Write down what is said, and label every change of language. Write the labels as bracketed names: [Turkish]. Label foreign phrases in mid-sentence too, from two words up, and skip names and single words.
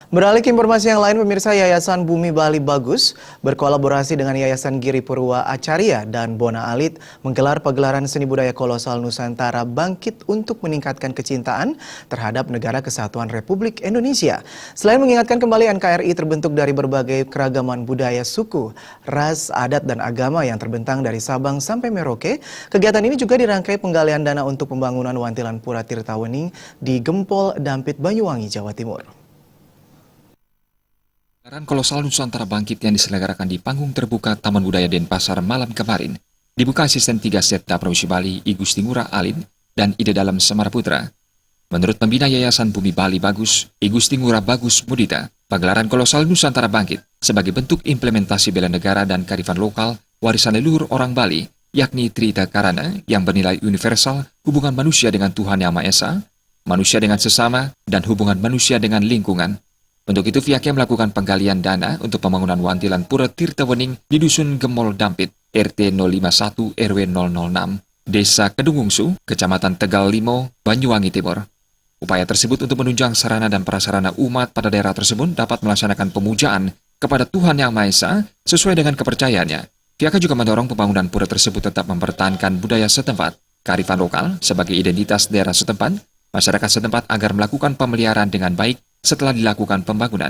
[Indonesian] Beralih ke informasi yang lain, pemirsa, Yayasan Bumi Bali Bagus berkolaborasi dengan Yayasan Giri Purwa Acarya dan Bona Alit menggelar pagelaran seni budaya kolosal Nusantara Bangkit untuk meningkatkan kecintaan terhadap Negara Kesatuan Republik Indonesia. Selain mengingatkan kembali NKRI terbentuk dari berbagai keragaman budaya suku, ras, adat, dan agama yang terbentang dari Sabang sampai Merauke, kegiatan ini juga dirangkai penggalian dana untuk pembangunan Wantilan Pura Tirtawening di Gempol, Dampit, Banyuwangi, Jawa Timur. Pagelaran kolosal Nusantara Bangkit yang diselenggarakan di panggung terbuka Taman Budaya Denpasar malam kemarin dibuka asisten 3 Setda Provinsi Bali I Gusti Ngurah Alin dan Ide Dalam Semar Putra. Menurut pembina Yayasan Bumi Bali Bagus, I Gusti Ngurah Bagus Mudita, pagelaran kolosal Nusantara Bangkit sebagai bentuk implementasi bela negara dan kearifan lokal warisan leluhur orang Bali, yakni Trita Karana yang bernilai universal, hubungan manusia dengan Tuhan Yang Maha Esa, manusia dengan sesama, dan hubungan manusia dengan lingkungan. Untuk itu pihaknya melakukan penggalian dana untuk pembangunan Wantilan Pura Tirtawening di Dusun Gemol Dampit, RT 051 RW 006, Desa Kedungungsu, Kecamatan Tegal Limo, Banyuwangi Timur. Upaya tersebut untuk menunjang sarana dan prasarana umat pada daerah tersebut dapat melaksanakan pemujaan kepada Tuhan Yang Maha Esa sesuai dengan kepercayaannya. Pihaknya juga mendorong pembangunan pura tersebut tetap mempertahankan budaya setempat, kearifan lokal sebagai identitas daerah setempat, masyarakat setempat agar melakukan pemeliharaan dengan baik setelah dilakukan pembangunan.